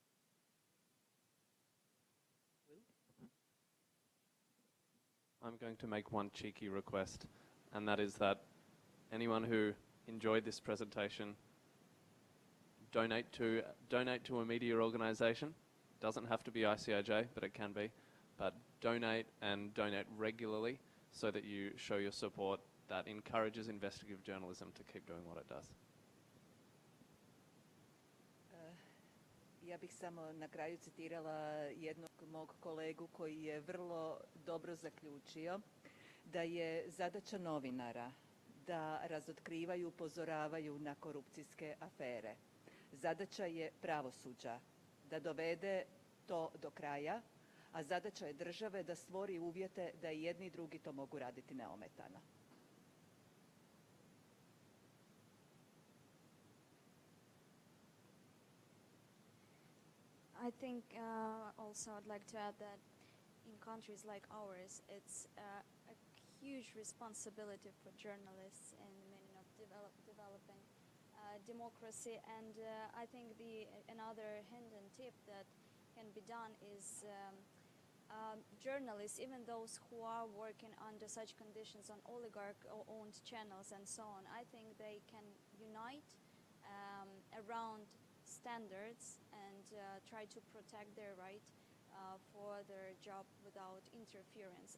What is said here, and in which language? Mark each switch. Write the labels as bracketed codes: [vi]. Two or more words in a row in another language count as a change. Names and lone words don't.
[en] I'm going to make one cheeky request, and that is that anyone who enjoyed this presentation, donate to a media organisation. Doesn't have to be ICIJ, but it can be. But donate, and donate regularly, so that you show your support that encourages investigative journalism to keep doing what it does. [hr] Ja bih samo na kraju citirala jednog mog kolegu koji je vrlo dobro zaključio da je zadaća novinara da razotkrivaju, upozoravaju na korupcijske afere. Zadaća je pravosuđa da dovede to do kraja, a zadaća je države da stvori uvjete da i jedni i drugi to mogu raditi neometano. [en] I think also I'd like to add that in countries like ours, it's a huge responsibility for journalists in the meaning of developing democracy. And I think another hidden tip that can be done is journalists, even those who are working under such conditions on oligarch-owned channels and so on, I think they can unite around standards and try to protect their right for their job without interference.